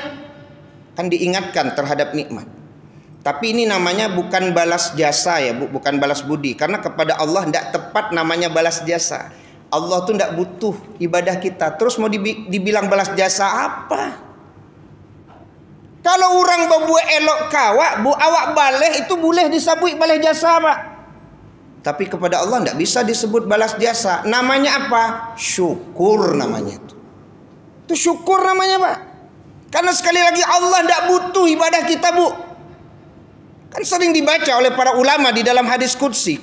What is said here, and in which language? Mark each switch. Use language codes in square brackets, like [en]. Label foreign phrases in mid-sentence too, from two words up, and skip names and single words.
[id] Kan diingatkan terhadap nikmat. Tapi ini namanya bukan balas jasa ya, bukan balas budi. Karena kepada Allah tidak tepat namanya balas jasa. Allah tuh tidak butuh ibadah kita. Terus mau dibilang balas jasa apa? Kalau orang berbuat elok kawak, awak baleh itu boleh disebut balas jasa Pak. Tapi kepada Allah tidak bisa disebut balas jasa. Namanya apa? Syukur namanya itu. Itu syukur namanya Pak. Karena sekali lagi Allah tidak butuh ibadah kita Bu. Kan sering dibaca oleh para ulama di dalam hadis qudsi.